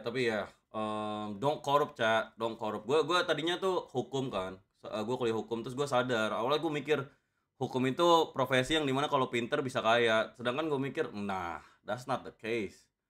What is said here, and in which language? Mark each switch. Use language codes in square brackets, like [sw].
[id] Tapi ya [en] don't corrupt, [id] Cak. [en] Don't corrupt. [id] Gue tadinya tuh hukum kan. Gue kuliah hukum terus gue sadar. Awalnya gue mikir hukum itu profesi yang dimana kalau pinter bisa kaya. Sedangkan gue mikir, nah, [en] that's not the case.